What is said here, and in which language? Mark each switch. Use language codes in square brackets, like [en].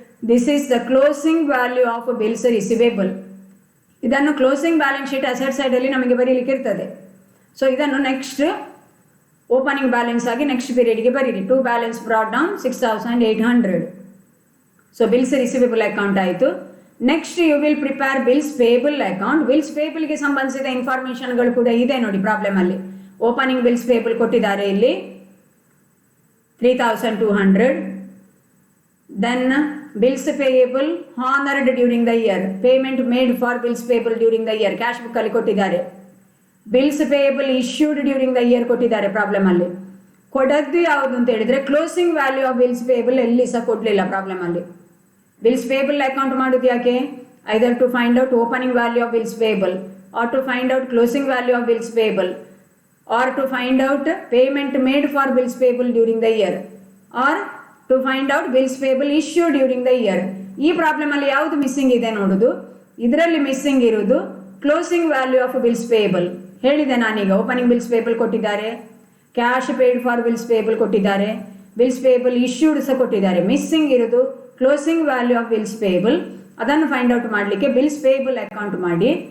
[en] This is the closing value of bills receivable. [kn] ಇದನ್ನು closing balance sheet asset ಸೈಡಲ್ಲಿ ನಮಗೆ ಬರೀಲಿಕ್ಕೆ ಇರ್ತದೆ. ಸೊ ಇದನ್ನು ನೆಕ್ಸ್ಟ್ ಓಪನಿಂಗ್ ಬ್ಯಾಲೆನ್ಸ್ ಆಗಿ ನೆಕ್ಸ್ಟ್ ಪೀರಿಯಡ್ಗೆ ಬರೀರಿ. To balance brought down 6,800. So bills receivable account ಆಯಿತು. [en] Next you will prepare bills payable account. [kn] Bills ಪೇಬಲ್ಗೆ ಸಂಬಂಧಿಸಿದ ಇನ್ಫಾರ್ಮೇಷನ್ಗಳು ಕೂಡ ಇದೆ ನೋಡಿ ಪ್ರಾಬ್ಲಮಲ್ಲಿ. ಓಪನಿಂಗ್ ಬಿಲ್ಸ್ ಪೇಬಲ್ ಕೊಟ್ಟಿದ್ದಾರೆ ಇಲ್ಲಿ 3,200. [en] Then bills payable honored during the year, payment made for bills payable during the year, [kn] cash book ಅಲ್ಲಿ ಕೊಟ್ಟಿದ್ದಾರೆ. Bills payable issued during the year ಕೊಟ್ಟಿದ್ದಾರೆ problem ಅಲ್ಲಿ. ಕೊಡದ್ದು ಯಾವುದು ಅಂತ ಹೇಳಿದ್ರೆ closing value of bills payable ಎಲ್ಲಿ ಸಹ ಕೊಡಲಿಲ್ಲ ಪ್ರಾಬ್ಲಮ್ ಅಲ್ಲಿ. ಬಿಲ್ಸ್ ಪೇಯಬಲ್ ಅಕೌಂಟ್ ಮಾಡೋದು ಯಾಕೆ? [en] Either to find out opening value of bills payable, or to find out closing value of bills payable, or to find out payment made for bills payable during the year, or to find out bills payable issued during the year. [kn] ಈ problem ಅಲ್ಲಿ ಯಾವುದು missing ಇದೆ ನೋಡೋದು. ಇದರಲ್ಲಿ missing ಇರುವುದು closing value of bills payable. ಹೇಳಿದೆ ನಾನೀಗ, opening bills payable ಕೊಟ್ಟಿದ್ದಾರೆ, cash paid for bills payable ಕೊಟ್ಟಿದ್ದಾರೆ, ಬಿಲ್ಸ್ ಪೇಯಬಲ್ ಇಶ್ಯೂಡ್ ಸಹ ಕೊಟ್ಟಿದ್ದಾರೆ. ಮಿಸ್ಸಿಂಗ್ ಇರೋದು closing value of bills payable. ಅದನ್ನು ಫೈಂಡ್ ಔಟ್ ಮಾಡಲಿಕ್ಕೆ ಬಿಲ್ಸ್ ಪೇಯಬಲ್ ಅಕೌಂಟ್ ಮಾಡಿ.